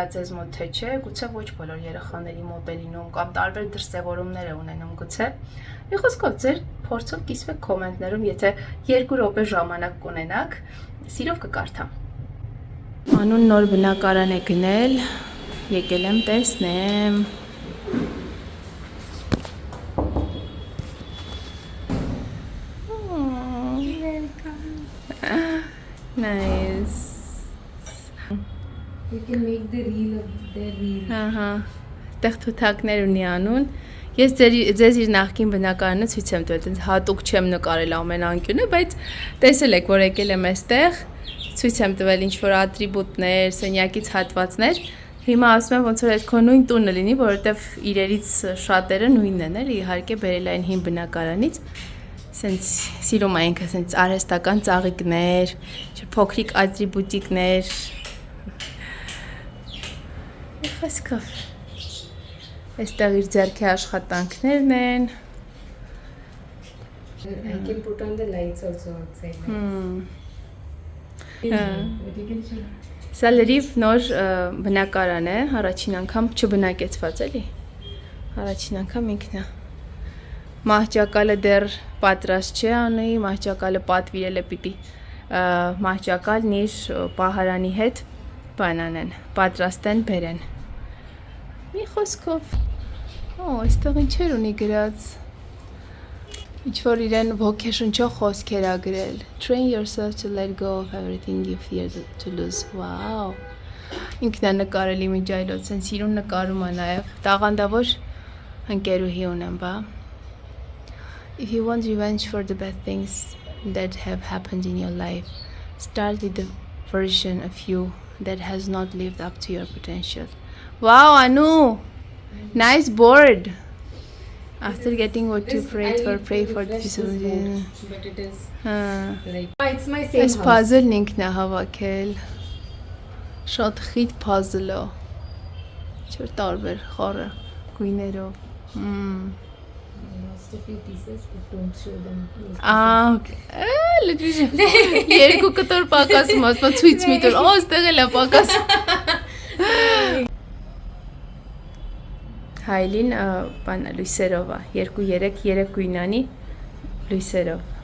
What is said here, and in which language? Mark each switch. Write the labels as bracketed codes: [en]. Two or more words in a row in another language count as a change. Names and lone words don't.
[hy] ձեզ մոտ թե չէ, գուցե ոչ բոլոր երեխաների մոտ է լինում կամ տարբեր դրսևորումներ է ունենում գուցե։ Մի խոսքով ձեր փորձով կիսվեք կոմենտներում, եթե 2 րոպե ժամանակ կունենաք, սիրով կկարդամ։ Անուն նոր բնակարան է գնել, եկել եմ տեսնեմ։ Nice. [en] You can make the reel of their reel. [hy] Ահա, այդտեղ թութակներ ունի անուն։ Ես ձեզ իր նախկին բնակարանը ցույց եմ տվել, հատուկ չեմ նկարել ամեն անկյունը, բայց տեսել եք, որ եկել եմ այստեղ, ցույց եմ տվել ինչ որ ատրիբուտներ, սենյակից հատվածներ։ Հիմա ասում եմ ոնց որ այդ քո նույն տունը լինի, որովհետև իրերից շատերը նույնն են, էլի իհարկե բերել այն հին բնակարանից։ Սենց սիրում է ինքը սենց արհեստական ծաղիկներ, փոքրիկ ատրիբուտիկներ։ Խոսքով։ Այստեղ իր ձեռքի աշխատանքներն են։ [en] I can put on the lights also outside. [hy] Սա լրիվ նոր բնակարան է, առաջին անգամ չբնակեցված էլի։ Առաջին անգամ ինքն է։ Մահճակալը դեռ պատրաստ չէ անի, մահճակալը պատվիրել է պիտի մահճակալն իր պահարանի հետ բանանեն, պատրաստեն բերեն։ Մի խոսքով, այստեղ ինչեր ունի գրած, ինչ որ իրեն ոգեշնչող խոսքեր ա գրել, [en] train yourself to let go of everything you fear to lose, wow, [hy] ինքն է նկարել իմիջայլոց, են սիրուն նկարում է նաև, տաղանդավոր ընկերուհի ունեմ, բա։ [en] If you want revenge for the bad things that have happened in your life, start with the version of you that has not lived up to your potential. Wow, Anu! Nice board! After getting what you prayed for, pray for this. But it is [hy] Հա։ [en] like it's my same [hy] Այս [en] house. [hy] puzzle-ն ինքն է հավաքել։ Շատ խիտ puzzle է։ Չէ՞ տարբեր խառը գույներով։ [en] Lost a few pieces, but don't show them. Okay. [hy] Լեջի։ Երկու կտոր պակասում, ասում ցույց մի տոր։ Օ, ստեղ էլ է պակասում։ Հայլին բանա լույսերով է։ 2-3 գույնանի լույսերով։